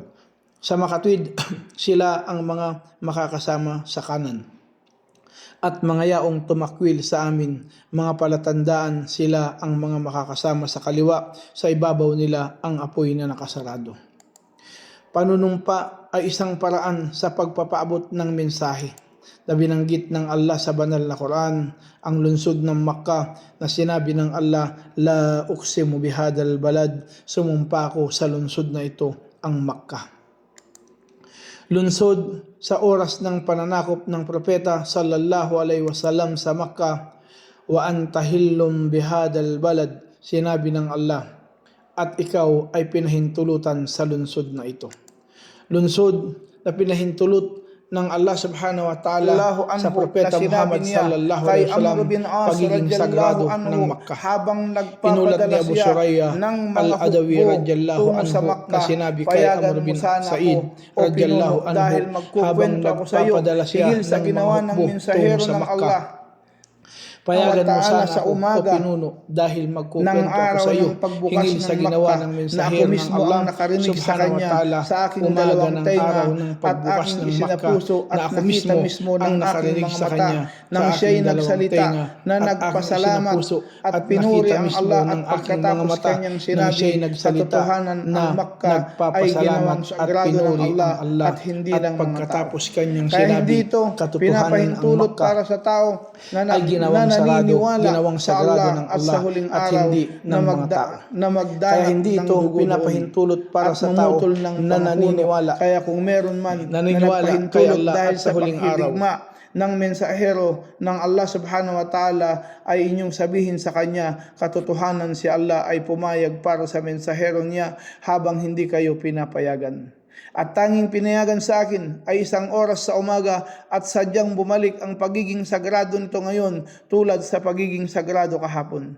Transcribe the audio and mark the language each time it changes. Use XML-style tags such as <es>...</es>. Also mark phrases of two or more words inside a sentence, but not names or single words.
<tl>Sa makatwid, sila ang mga makakasama sa kanan, at mga yaong tumakwil sa amin, mga palatandaan sila ang mga makakasama sa kaliwa, sa ibabaw nila ang apoy na nakasarado. Panunumpa ay isang paraan sa pagpapaabot ng mensahe na binanggit ng Allah sa banal na Quran, ang lungsod ng Makkah na sinabi ng Allah,</tl> <ar>لا أقسم بهذا البلد,</ar> <tl>sumumpa ako sa lungsod na ito, ang Makkah. Lungsod sa oras ng pananakop ng propeta</tl> <ar>صلى الله عليه وسلم</ar> <tl>sa Makkah,</tl> <ar>وأنت حل بهذا البلد,</ar> <tl>sinabi ng Allah, at ikaw ay pinahintulutan sa lungsod na ito. Lungsod na pinahintulot ng Allah</tl> <ar>سبحانه وتعالى</ar> <tl>sa propeta Muhammad</tl> <ar>صلى الله عليه وسلم,</ar> <tl>pagiging sagrado ng Makkah. Inulat ni Abu Suraya al-Adawi</tl> <ar>رضي الله عنه</ar> <tl>na sinabi kay Amr bin Sa'id</tl> <ar>رضي الله عنه,</ar> <tl>habang nagpapadala siya ng mga hukbo tungo sa Makkah, payagan mo sana sa umaga o pinuno, dahil magkukwento ako sa iyo hinggil sa ginawa ng mensahero ng Allah</tl> <ar>سبحانه وتعالى,</ar> <tl>umaga ng araw ng pagbukas ng Makkah, na ako mismo ang nakarinig sa kanya nang siya'y nagsalita na nagpasalamat at pinuri ang Allah, at pagkatapos kanyang sinabi katotohanan ang Makkah ay ginawang sagrado ng Allah at hindi lang mga tao. Kaya hindi ito pinapahintulot para sa tao na ginawang sagrado ng Allah at hindi ng mga tao. Kaya hindi ito pinapahintulot para sa tao na naniniwala. Kaya kung meron man na nagpahintulot dahil sa pakikidigma ng mensahero ng Allah</tl> <ar>سبحانه وتعالى,</ar> <tl>ay inyong sabihin sa kanya, katotohanan si Allah ay pumayag para sa mensahero niya habang hindi kayo pinapayagan. At tanging pinayagan sa akin ay 1 oras sa umaga, at sadyang bumalik ang pagiging sagrado nito ngayon tulad sa pagiging sagrado kahapon.</tl>